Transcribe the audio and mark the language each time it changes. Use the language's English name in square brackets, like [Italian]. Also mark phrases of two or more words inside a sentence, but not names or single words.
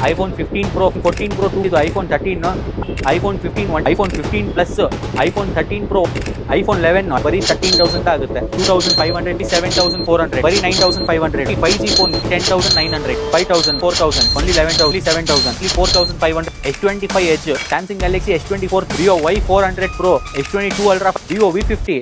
[Kannada] iPhone 15 Pro, 14 Pro 2 ಇದು iPhone 13, iPhone 15, iPhone 15 Plus, iPhone 13 Pro, iPhone 11 ಬರೀ 13,000 ಆಗುತ್ತೆ. 2,500, 7,400, ಬರೀ 9,500. 5G ಫೋನ್ 10,900, 5,000, 4,000, only 11,000, 7,000, 4,500. S25 Edge, Samsung Galaxy S24, Vivo Y400 Pro, S22 Ultra, Vivo V50.